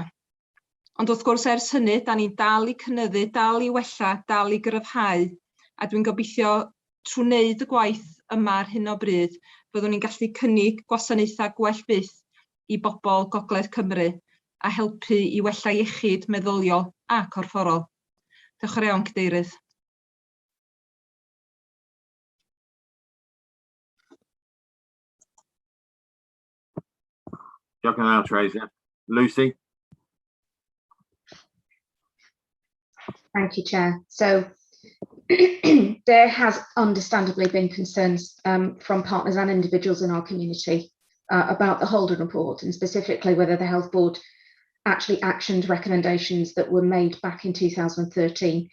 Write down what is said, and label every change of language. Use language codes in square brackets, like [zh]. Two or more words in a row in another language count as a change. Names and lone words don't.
[cy] Ond wrth gwrs ers hynny, da ni'n dal i cynyddu, dal i wella, dal i gryfhau, a dwi'n gobeithio trwy wneud y gwaith yma ar hyn o bryd, byddwn ni'n gallu cynnig gwasanaethau gwell byth i bobl Gogledd Cymru a helpu i wella iechyd meddyliol a corfforol. Diolch yn iawn, Cadeirydd. Diolch yn fawr, Tracy. Lucy? [en] Thank you, Chair. So there has understandably been concerns from partners and individuals in our community about the Holden report, and specifically whether the Health Board actually actioned recommendations that were made back in 2013.